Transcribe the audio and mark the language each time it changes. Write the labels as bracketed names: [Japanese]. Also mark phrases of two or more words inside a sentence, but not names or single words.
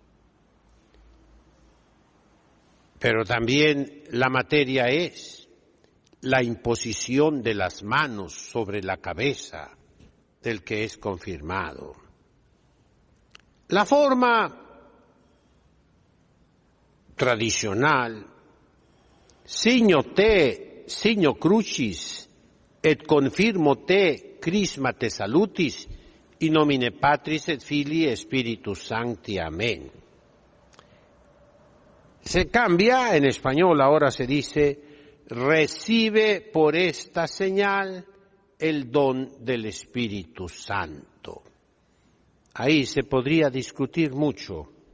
[Spanish] Pero también la materia es la imposición de las manos sobre la cabeza del que es confirmado. La forma tradicional, [Latin] signo te, signo crucis, et confirmo te, crisma te salutis, in nomine Patris et Filii et Spiritus Sancti. [Spanish] Amén. Se cambia, en español ahora se dice, recibe por esta señal el don del Espíritu Santo. Ahí se podría discutir mucho.